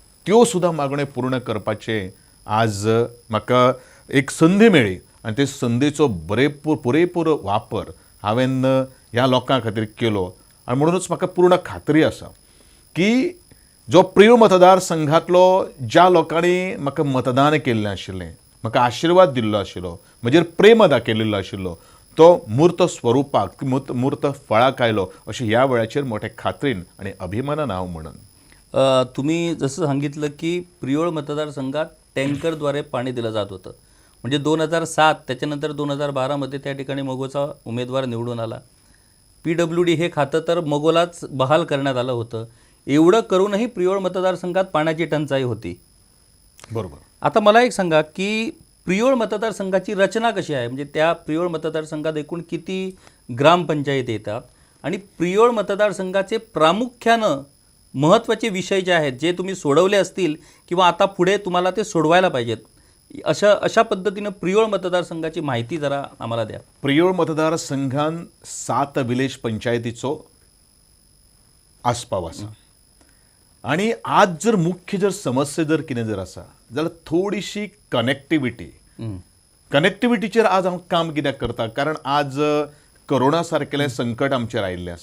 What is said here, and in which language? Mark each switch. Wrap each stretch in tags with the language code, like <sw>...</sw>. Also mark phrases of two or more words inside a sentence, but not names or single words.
<kok>त्यो सुद्दां मागण्यो पूर्ण करपाचे आज म्हाका एक संदी मेळ्ळी आनी ते संदेचो पुरेपूर वापर हांवें ह्या लोकां खातीर केलो आनी म्हणूनच म्हाका पूर्ण खात्री आसा की जो प्रिय मतदारसंघांतलो ज्या लोकांनी म्हाका मतदान केल्लें आशिल्लें, म्हाका आशिर्वाद दिल्लो आशिल्लो, म्हजेर प्रेम दाखयलेलो आशिल्लो, तो मूर्त स्वरुपाक मूर्त फळाक आयलो अशें ह्या वेळाचेर मोठ्या खात्रीन आणि अभिमानान हांव म्हणन.</kok> <mr>तुम्ही जसं सांगितलं की प्रियोळ मतदारसंघात टँकरद्वारे पाणी दिलं जात होतं. म्हणजे 2007 त्याच्यानंतर 2012मध्ये त्या ठिकाणी मगोचा उमेदवार निवडून आला. PWD हे खातं तर मगोलाच बहाल करण्यात आलं होतं. एवढं करूनही प्रियोळ मतदारसंघात पाण्याची टंचाई होती. बरोबर. आता मला एक सांगा की प्रियोळ मतदारसंघाची रचना कशी आहे, म्हणजे त्या प्रियोळ मतदारसंघात एकूण किती ग्रामपंचायत येतात आणि प्रियोळ मतदारसंघाचे प्रामुख्यानं महत्त्वाचे विषय जे आहेत जे तुम्ही सोडवले असतील किंवा आता पुढे तुम्हाला ते सोडवायला पाहिजेत, अशा पद्धतीनं प्रियोळ मतदारसंघाची माहिती जरा आम्हाला द्या.</mr> <kok>प्रियोळ मतदारसंघान 7 विलेज पंचायतीचो आस्पाव आसा आणि आज जर मुख्य जर समस्या जर कितें जर आसा जाल्यार थोडीशी कनेक्टिविटीचेर आज हांव काम कित्याक करता, कारण आज कोरोना सारकेलें संकट आमचेर आयिल्लें आसात.</kok>